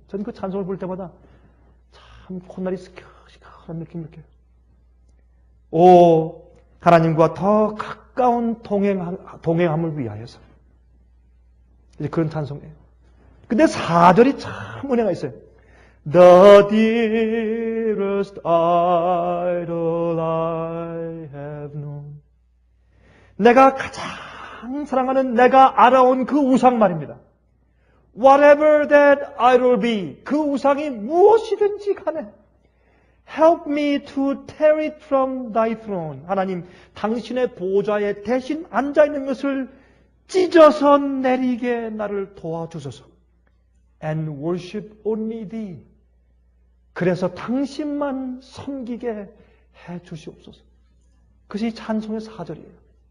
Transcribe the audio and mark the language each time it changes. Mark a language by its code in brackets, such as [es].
[ko] 저는 그 찬송을 볼 때마다 참 콧날이 시원한 느낌을 느껴요. 오, 하나님과 더 가까운 동행함을 위하여서. 이제 그런 찬송이에요. 근데 4절이 참 은혜가 있어요. [en] The dearest idol I have known. [ko] 내가 가장 사랑하는 내가 알아온 그 우상 말입니다. [en] Whatever that idol be, [ko] 그 우상이 무엇이든지 간에 [en] Help me to tear it from thy throne. [ko] 하나님, 당신의 보좌에 대신 앉아있는 것을 찢어서 내리게 나를 도와주소서. [en] And worship only thee. [ko] 그래서 당신만 섬기게 해 주시옵소서. 그것이 찬송의 4절이에요.